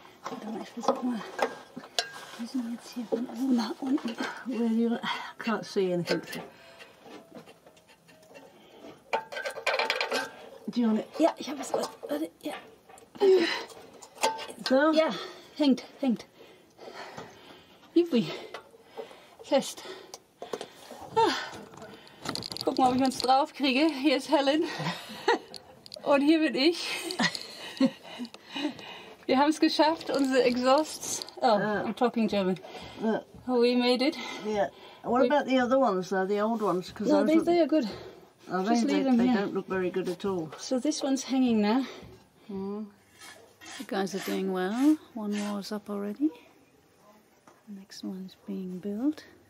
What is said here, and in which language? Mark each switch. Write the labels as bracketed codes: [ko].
[de] Warte mal, ich versuch mal. Wir sind jetzt hier von oben nach unten. [en] Well, you can't see anything. Do you want it? [de] Ja, ich habe es. Warte, ja. [en] So? [de] Ja, hängt. Juppie. Fest. Guck mal, ob ich uns drauf kriege. Hier ist Helen. Und hier bin ich. Wir haben es geschafft, unsere Exhausts. [en] Oh, I'm talking German. Oh, we made it. Yeah. What about the other ones though, the old ones? Cause No, those they are good. Just leave them they here. don't look very good at all. So this one's hanging now. The guys are doing well. One wall is up already. The next one's being built.